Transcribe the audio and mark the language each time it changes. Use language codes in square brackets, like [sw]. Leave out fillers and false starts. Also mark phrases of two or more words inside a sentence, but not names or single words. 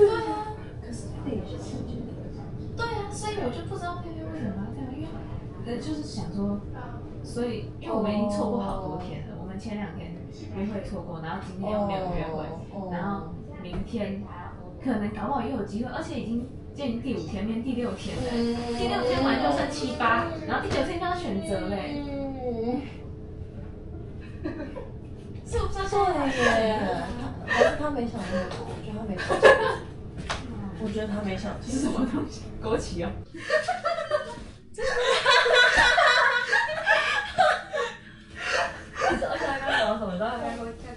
[zh] 對啊，可是佩佩也是自己決定的。對啊，所以我就不知道佩佩為什麼要這樣，因為就是想說，所以因為我們已經錯過好多天了，我們前2天約會錯過，然後今天又沒有約會，然後明天可能搞不好又有機會，而且已經第5天變第6天了，第6天完就剩7、8，然後第9天就要選擇嘞。是不是？對耶，还是他沒想那麼多，我覺得他沒想清楚。我覺得他沒想清楚。是什麼東西？枸杞哦。而且他剛講什麼？然後他